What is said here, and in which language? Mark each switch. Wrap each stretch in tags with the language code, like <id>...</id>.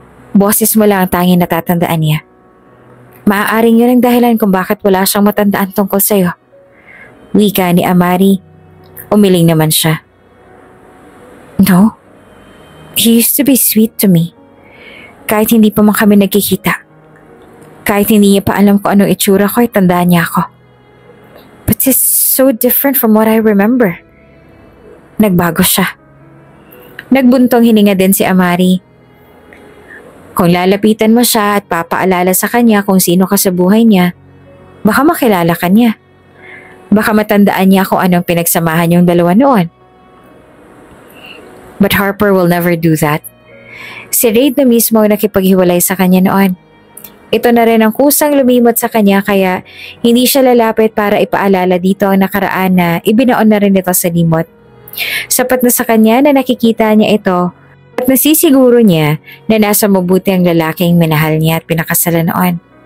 <tl>Boses mo lang ang tanging natatandaan niya. Maaaring yun ang dahilan kung bakit wala siyang matandaan tungkol sa'yo. Wika ni Amari. Umiling naman siya. No.</tl> <en>He used to be sweet to me.</en> <tl>Kahit hindi pa man kami nagkikita. Kahit hindi niya pa alam kung anong itsura ko, tandaan niya ako.</tl> <en>But it's so different from what I remember.</en> <tl>Nagbago siya. Nagbuntong hininga din si Amari. Kung lalapitan mo siya at papaalala sa kanya kung sino ka sa buhay niya, baka makilala ka niya. Baka matandaan niya kung anong pinagsamahan yung dalawa noon.</tl> <en>But Harper will never do that.</en> <tl>Si Reid na mismo ang nakipaghiwalay sa kanya noon. Ito na rin ang kusang lumimot sa kanya kaya hindi siya lalapit para ipaalala dito ang nakaraan na ibinaon na rin ito sa limot. Sapat na sa kanya na nakikita niya ito at nasisiguro niya na nasa mabuti ang lalaking minahal niya at pinakasalan noon.</tl>